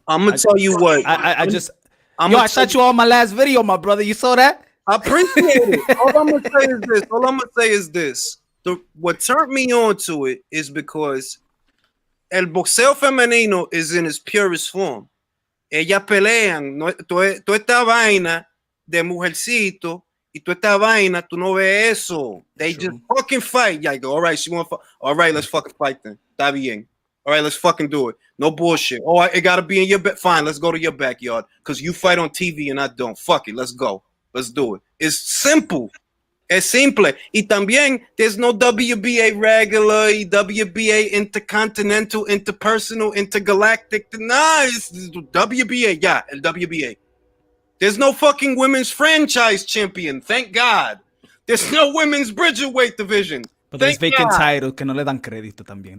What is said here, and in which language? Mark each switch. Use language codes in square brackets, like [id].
[en] I'm gonna tell you what. I just I'm yo, gonna I shot you on my last video, my brother. You saw that? I appreciate it. All I'm gonna say is this. What turned me on to it is because [es] el boxeo femenino [en] is in its purest form. [es] Ellas pelean, no, toda esta vaina de mujercito y toda esta vaina, tú no ves eso. [en] They just fucking fight. Yeah, I go, all right, she want to all right, let's fucking fight then. [es] Está bien. [en] All right, let's fucking do it. No bullshit. Oh, it gotta be in your bed. Fine, let's go to your backyard. Because you fight on TV and I don't. Fuck it, let's go. Let's do it. It's simple. [es] Es simple. [en] Y también, there's no WBA regular, WBA intercontinental, interpersonal, intergalactic. Nah, it's WBA. Yeah, el WBA. There's no fucking women's franchise champion. Thank God. There's no women's bridgerweight division. But there's vacant titles [es] que no le dan crédito también.